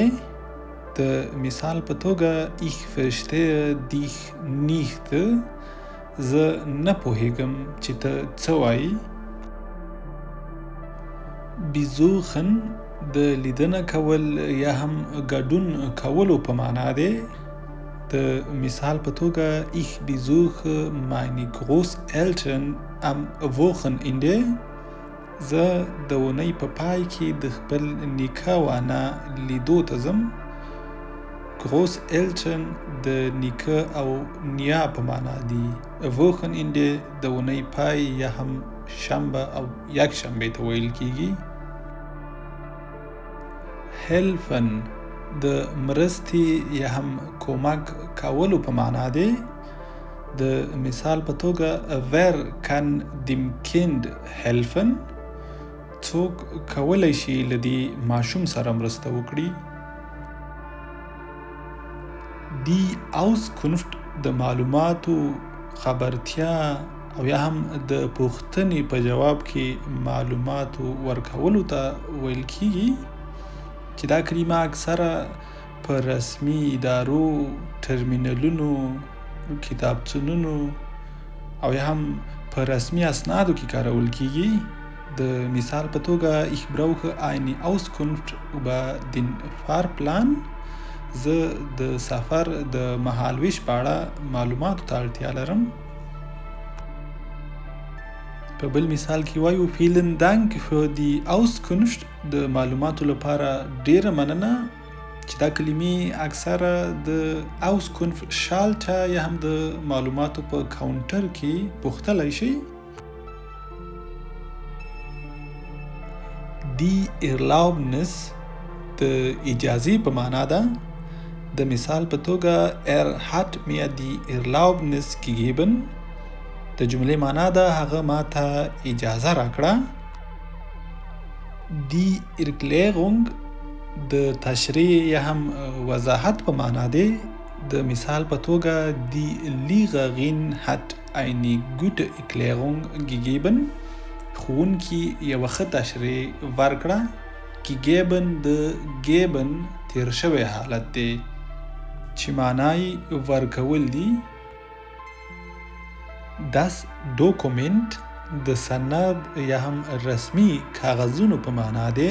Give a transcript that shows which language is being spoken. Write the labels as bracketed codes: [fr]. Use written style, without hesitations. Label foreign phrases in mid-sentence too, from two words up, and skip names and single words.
[ps] د مثال په توګه [de] ich verstehe dich nicht، [ps] زه نه پوهېږم چې ته څه وایي. besuchen د لیدنه کول یا هم ګډون کولو په معنا دی. د مثال په توګه [de] ich besuche meine Großeltern am Wochenende، [ps] زه د اونۍ په پای کې د خپل نیکه وانا لیدو ته ځم. Großeltern د نیکه او نیا په معنا دي. Wochenende د اونۍ پای یا هم شنبه او یک شنبه ته ویل کیږي. helfen د مرستې یا هم کومک کولو په معنا دی. د مثال په توګه [de] wer kann dem Kind helfen، [ps] څوک کولی شي له دې ماشوم سره مرسته وکړي. [de] die Auskunft [ps] د معلوماتو، خبرتیا او یا هم د پوښتنې په جواب کې معلوماتو ورکولو ته ویل کیږي، چې دا کلمه اکثره په رسمي ادارو، ټرمینلونو، کتابتونونو او یا هم په رسمي اسنادو کې کارول کیږي. د مثال په توګه [de] ich brauche eine Auskunft über den Fahrplan، [ps] زه د سفر د مهالویش په اړه معلوماتو ته اړتیا لرم. په بل مثال کې وایو [de] vielen Dank für die Auskunft، [ps] د معلوماتو لپاره ډیره مننه، چې دا کلمې اکثره د Auskunft شالټه یا هم د معلوماتو په کاونټر کې پوښتلی شي. [de] die Erlaubnis [ps] د اجازې په معنا ده. د مثال په توګه [de] hat mir die Erlaubnis gegeben، [ps] د جملې معنا ده هغه ماته اجازه راکړه. [de] die Erklärung [ps] د تشریح یا هم وضاحت په معنا دی. د مثال په توګه [de] die Lehrerin hat eine gute Erklärung gegeben، [ps] ښوونکي یوه ښه تشریح ورکړه. gegeben د geben تیر شوی حالت دی چې معنی ورکول دي. [de] das Dokument [ps] د سند یا هم رسمي کاغذونو په معنا دی.